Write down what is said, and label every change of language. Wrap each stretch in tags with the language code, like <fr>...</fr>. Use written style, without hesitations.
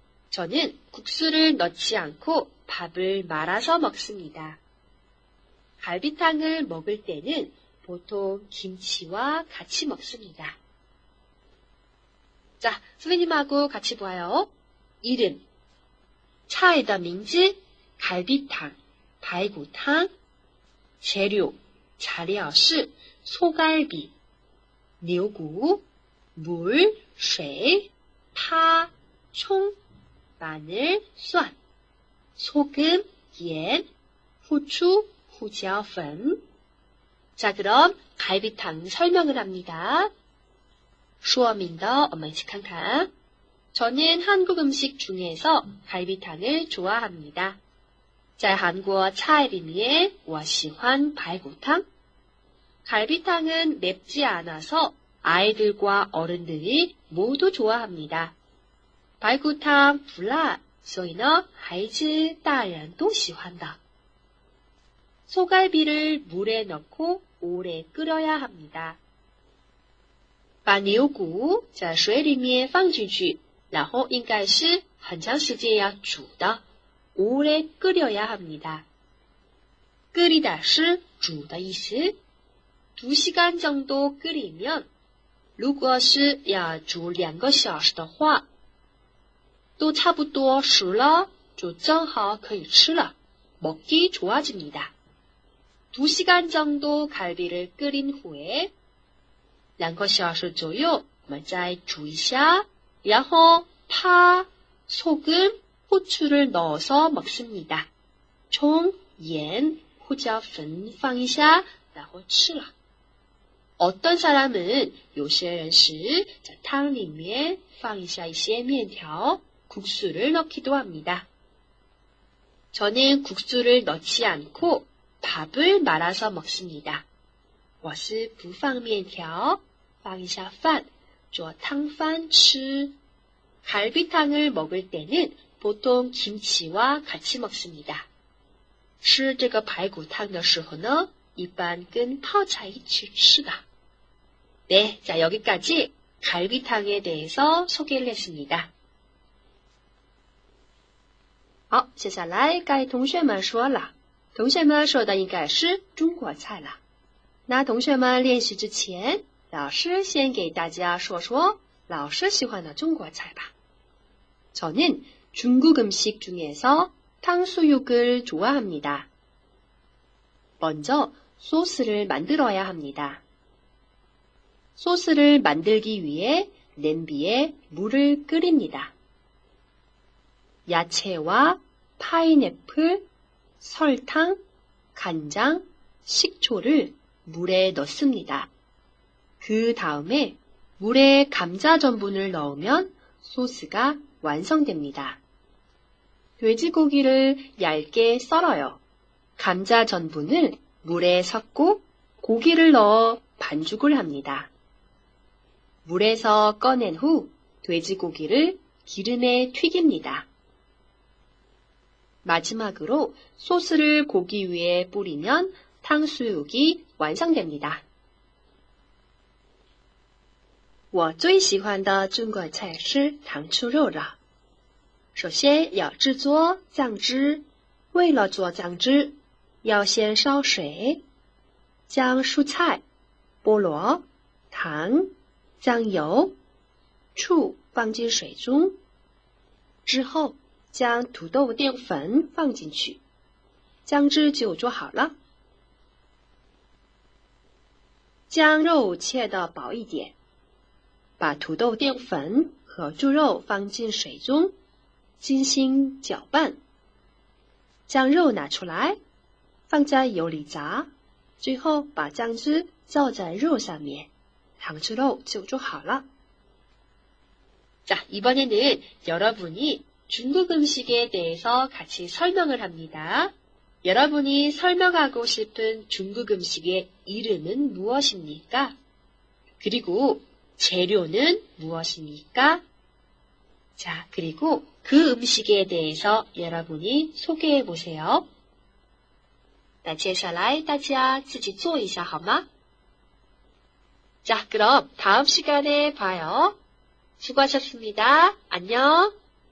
<ko>저는 국수를 넣지 않고 밥을 말아서 먹습니다. 갈비탕을 먹을 때는 보통 김치와 같이 먹습니다. 자, 선생님하고 같이 봐요. 이름,</ko> <zh>菜的名字</zh> <ko>갈비탕, 排骨汤. 재료,</ko> <zh>材料是</zh> <ko>소갈비, 牛骨, 물, 水, 파, 총, 마늘, 蒜, 소금, 盐, 후추, 胡椒粉. 자, 그럼 갈비탕 설명을 합니다.</ko> <zh>说明的我们一起看看.</zh> <ko>저는 한국 음식 중에서 갈비탕을 좋아합니다.</ko> <zh>在韩国菜里面我喜欢排骨汤.</zh> <ko>갈비탕은 맵지 않아서 아이들과 어른들이 모두 좋아합니다.</ko> <zh>排骨汤不辣，所以呢，孩子大人都喜欢的.</zh> <ko>소갈비를 물에 넣고 오래 끓여야 합니다.</ko> <zh>把牛骨在水里面放进去，然后应该是很长时间要煮的，</zh> <ko>오래 끓여야 합니다. 끓이다</ko> <zh>是煮的意思.</zh> <ko>2시간 정도 끓이면,</ko> <zh>如果是要煮2个小时的话，都差不多熟了，就正好可以吃了.</zh> <ko>먹기 좋아집니다. 2시간 정도 갈비를 끓인 후에</ko> <zh>2个小时左右我们再煮一下，然后</zh> <ko>파, 소금, 후추를 넣어서 먹습니다.</ko> <zh>총, 盐, 胡椒粉放一下，然后吃了。</zh> <ko>어떤 사람은</ko> <zh>有些人是在汤里面放一下一些面条,</zh> <ko>국수를 넣기도 합니다. 저는 국수를 넣지 않고 밥을 말아서 먹습니다.</ko> <zh>我是不放面条，放一下饭，做汤饭吃。</zh> <ko>갈비탕을 먹을 때는 보통 김치와 같이 먹습니다.</ko> <zh>吃这个排骨汤的时候呢，一般跟泡菜一起吃的。</zh> <ko>네, 자 여기까지 갈비탕에 대해서 소개를 했습니다.</ko> <zh>好，接下来该同学们说了，同学们说的应该是中国菜了。那同学们练习之前，老师先给大家说说老师喜欢的中国菜吧。</zh> <ko>저는 중국 음식 중에서 탕수육을 좋아합니다. 먼저 소스를 만들어야 합니다. 소스를 만들기 위해 냄비에 물을 끓입니다. 야채와 파인애플, 설탕, 간장, 식초를 물에 넣습니다. 그 다음에 물에 감자 전분을 넣으면 소스가 완성됩니다. 돼지고기를 얇게 썰어요. 감자 전분을 물에 섞고 고기를 넣어 반죽을 합니다. 물에서 꺼낸 후 돼지고기를 기름에 튀깁니다. 마지막으로 소스를 고기 위에 뿌리면 탕수육이 완성됩니다.</ko> <zh>我最喜欢的中国菜是糖醋肉了。首先要制作酱汁，为了做酱汁，要先烧水，将蔬菜、菠萝、糖、酱油、醋放进水中，之后将土豆淀粉放进去，酱汁就做好了。将肉切得薄一点，把土豆淀粉和猪肉放进水中，精心搅拌。将肉拿出来，放在油里炸，最后把酱汁浇在肉上面，糖醋肉就做好了。</zh> <ko>자, 이번에는 여러분이 중국 음식에 대해서 같이 설명을 합니다. 여러분이 설명하고 싶은 중국 음식의 이름은 무엇입니까? 그리고 재료는 무엇입니까? 자, 그리고 그 음식에 대해서 여러분이 소개해 보세요.</ko> <zh>那接下来大家自己做一下好吗?</zh> <ko>자, 그럼 다음 시간에 봐요. 수고하셨습니다. 안녕.</ko>